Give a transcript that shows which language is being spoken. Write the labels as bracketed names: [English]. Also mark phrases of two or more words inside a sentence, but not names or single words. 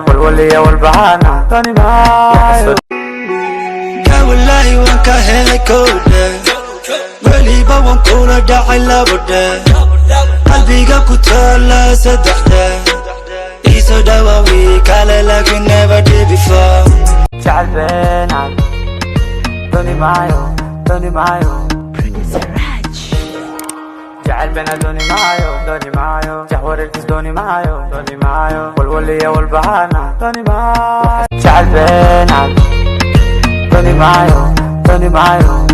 [Somali] Walwal iyo walbahaarna dooni maayo. Ka wallahi waan ka helay kowdhe. Weliba waan kula dhacay labadhe. Qalbiga ku taalla saddexdhe. Ii soo dhawaawi kale [English] like we never did before. [Somali] Jacayl been aan dooni maayo, dooni maayo. Producer Raj. Jacayl been aan dooni maayo, dooni maayo. Jax wareegis dooni maayo, dooni maayo. Walwal iyo walbahaarna dooni maayo. Jacayl been aan dooni maayo, dooni maayo.